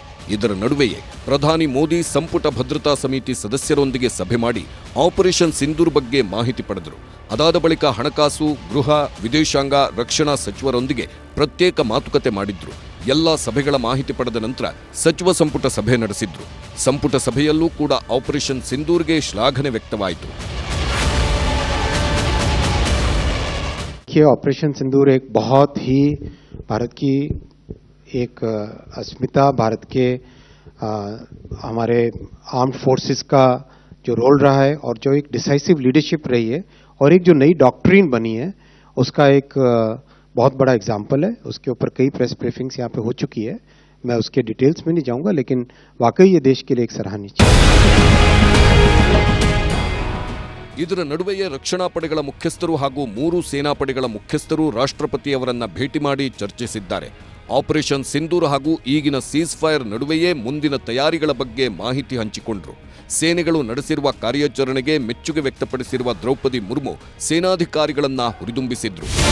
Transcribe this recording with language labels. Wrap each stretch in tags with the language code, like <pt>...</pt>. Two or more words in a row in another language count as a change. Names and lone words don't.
<kn>ಇದರ ನಡುವೆಯೇ ಪ್ರಧಾನಿ ಮೋದಿ ಸಂಪುಟ ಭದ್ರತಾ ಸಮಿತಿ ಸದಸ್ಯರೊಂದಿಗೆ ಸಭೆ ಮಾಡಿ ಆಪರೇಷನ್ ಸಿಂಧೂರ್ ಬಗ್ಗೆ ಮಾಹಿತಿ ಪಡೆದರು. ಅದಾದ ಬಳಿಕ ಹಣಕಾಸು, ಗೃಹ, ವಿದೇಶಾಂಗ, ರಕ್ಷಣಾ ಸಚಿವರೊಂದಿಗೆ ಪ್ರತ್ಯೇಕ ಮಾತುಕತೆ ಮಾಡಿದ್ರು. ಎಲ್ಲ ಸಭೆಗಳ ಮಾಹಿತಿ ಪಡೆದ ನಂತರ ಸಚಿವ ಸಂಪುಟ ಸಭೆ ನಡೆಸಿದ್ರು. ಸಂಪುಟ ಸಭೆಯಲ್ಲೂ ಕೂಡ ಆಪರೇಷನ್ ಸಿಂಧೂರ್ಗೆ ಶ್ಲಾಘನೆ ವ್ಯಕ್ತವಾಯಿತು.</kn> <hi>ऑपरेशन सिंदूर एक बहुत ही भारत की एक अस्मिता, भारत के हमारे</hi> <en>armed forces</en> <hi>का जो रोल रहा है और जो एक</hi> <en>decisive leadership</en> <hi>रही है और एक जो नई डॉक्ट्रिन बनी है उसका एक बहुत बड़ा एग्जाम्पल है. उसके ऊपर कई</hi> <en>press briefings</en> <hi>यहाँ पे हो चुकी है. मैं उसके डिटेल्स में नहीं जाऊंगा, लेकिन वाकई ये देश के लिए एक सराहनीय चीज.</hi> <kn>ಇದರ ನಡುವೆಯೇ ರಕ್ಷಣಾ ಪಡೆಗಳ ಮುಖ್ಯಸ್ಥರು ಹಾಗೂ 3 ಸೇನಾಪಡೆಗಳ ಮುಖ್ಯಸ್ಥರು ರಾಷ್ಟ್ರಪತಿಯವರನ್ನ ಭೇಟಿ ಮಾಡಿ ಚರ್ಚಿಸಿದ್ದಾರೆ. ಆಪರೇಷನ್ ಸಿಂಧೂರ್ ಹಾಗೂ ಈಗಿನ</kn> <en>cease fire</en> <kn>ನಡುವೆಯೇ ಮುಂದಿನ ತಯಾರಿಗಳ ಬಗ್ಗೆ ಮಾಹಿತಿ ಹಂಚಿಕೊಂಡ್ರು. ಸೇನೆಗಳು ನಡೆಸಿರುವ ಕಾರ್ಯಾಚರಣೆಗೆ ಮೆಚ್ಚುಗೆ ವ್ಯಕ್ತಪಡಿಸಿರುವ ದ್ರೌಪದಿ ಮುರ್ಮು ಸೇನಾಧಿಕಾರಿಗಳನ್ನ ಹುರಿದುಂಬಿಸಿದ್ರು.</kn>